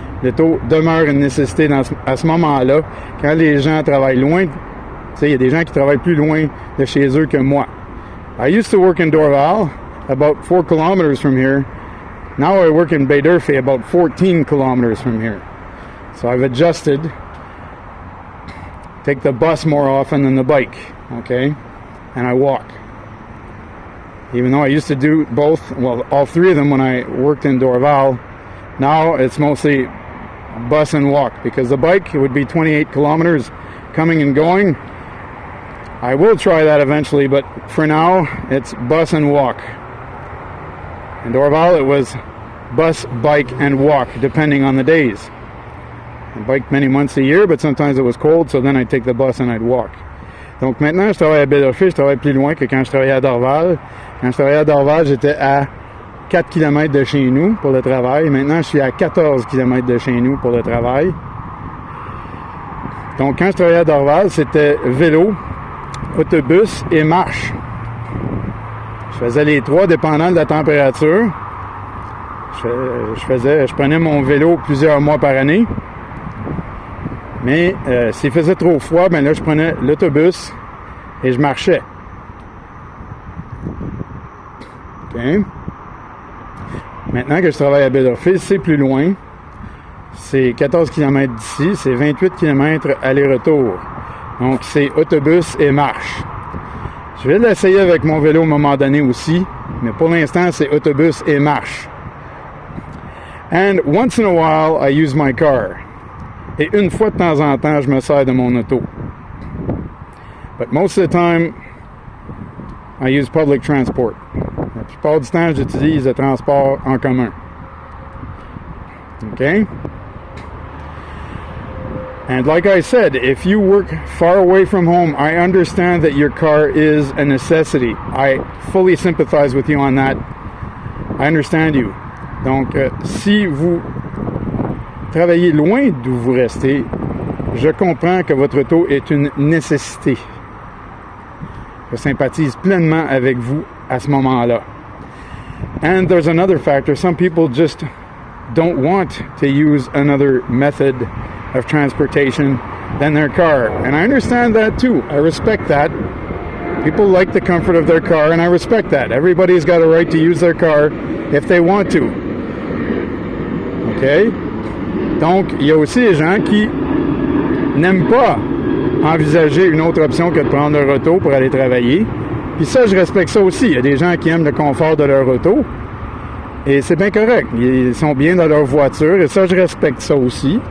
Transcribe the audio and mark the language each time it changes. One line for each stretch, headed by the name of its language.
French: L'auto demeure une nécessité à ce moment-là, quand les gens travaillent loin sais, il y a des gens qui travaillent plus loin de chez eux que moi.
English: I used to work in Dorval, about 4 kilometers from here. Now I work in Baie-d'Urfé, about 14 kilometers from here. So I've adjusted. Take the bus more often than the bike, okay? And I walk. Even though I used to do both, well, all three of them when I worked in Dorval, now it's mostly bus and walk, because the bike, it would be 28 kilometers coming and going. I will try that eventually, but for now, it's bus and walk. In Dorval, it was bus, bike, and walk, depending on the days. I biked many months a year, but sometimes it was cold, so then I'd take the bus and I'd walk.
French: Donc maintenant, je travaille à Baie-d'Urfé, je travaille plus loin que quand je travaillais à Dorval. Quand je travaillais à Dorval, j'étais à 4 km de chez nous pour le travail. Maintenant, je suis à 14 km de chez nous pour le travail. Donc quand je travaillais à Dorval, c'était vélo, autobus et marche. Je faisais les trois dépendant de la température. Je prenais mon vélo plusieurs mois par année. Mais s'il faisait trop froid, ben là, je prenais l'autobus et je marchais. OK. Maintenant que je travaille à Baie-d'Urfé, c'est plus loin. C'est 14 km d'ici, c'est 28 km aller-retour. Donc, c'est autobus et marche. Je vais l'essayer avec mon vélo à un moment donné aussi, mais pour l'instant, c'est autobus et marche.
English: And once in a while, I use my car.
French: Et une fois de temps en temps, je me sers de mon auto.
English: But most of the time, I use public transport.
French: La plupart du temps, j'utilise le transport en commun.
English: Okay? And like I said, if you work far away from home, I understand that your car is a necessity. I fully sympathize with you on that. I understand you.
French: Donc, si vous travaillez loin d'où vous restez, je comprends que votre auto est une nécessité. Je sympathise pleinement avec vous à ce moment-là.
English: And there's another factor. Some people just don't want to use another method of transportation than their car. And I understand that too. I respect that. People like the comfort of their car, and I respect that. Everybody's got a right to use their car if they want to. OK?
French: Donc, il y a aussi des gens qui n'aiment pas envisager une autre option que de prendre leur auto pour aller travailler. Puis ça, je respecte ça aussi. Il y a des gens qui aiment le confort de leur auto. Et c'est bien correct. Ils sont bien dans leur voiture. Et ça, je respecte ça aussi.